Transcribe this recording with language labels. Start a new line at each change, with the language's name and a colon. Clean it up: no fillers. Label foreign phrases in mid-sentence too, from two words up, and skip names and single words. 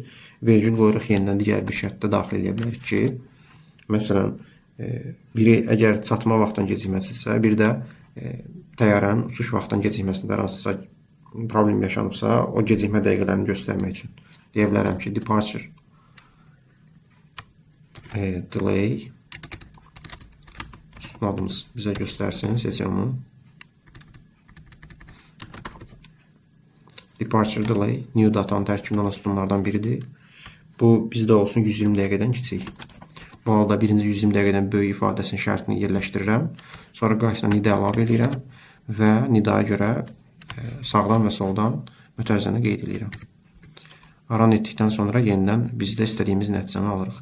Azerbaijani: Vergül qoyuruq yenidən digər bir şərtdə daxil edə bilərik ki, məsələn, biri əgər çatma vaxtdan gecikməsinsə, bir də təyyarənin uçuş vaxtdan gecikməsində hansısa problem yaşanıbsa, o gecikmə dəqiqələrini göstərmək üçün deyə bilərəm ki,
English: departure delay
Azerbaijani: sütun adımız bizə göstərsin seçiyomu.
English: Departure delay
Azerbaijani: new datanın tərkibindən olan sütunlardan biridir. Bu bizdə olsun 120 dəqiqədən kiçik. Bu halda birinci 120 dəqiqədən böyük ifadəsinin şərtini yerləşdirirəm. Sonra qarşısına nida əlavə edirəm və nidaya görə sağdan və soldan mötərizəni qeyd edirəm. Run etdikdən sonra yenidən biz də istədiyimiz nəticəni alırıq.